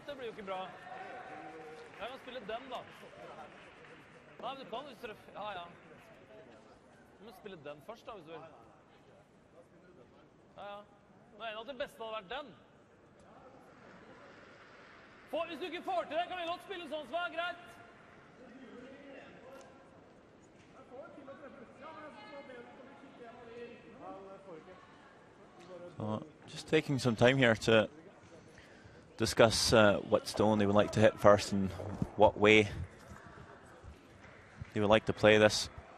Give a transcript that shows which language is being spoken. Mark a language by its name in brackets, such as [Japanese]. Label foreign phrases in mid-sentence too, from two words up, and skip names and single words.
[Norwegian] Det blir jo ikke bra. Jeg kan spille den, da. Nei, men du kan hvis du... Ja. Du må spille den først, da, hvis du vil. Ja. Nå er det at det beste hadde vært den. Hvis du ikke får til det, kan vi godt spille sånn som er greit. [English] Just taking some time here to discuss what stone they would like to hit first and what way they would like to play this.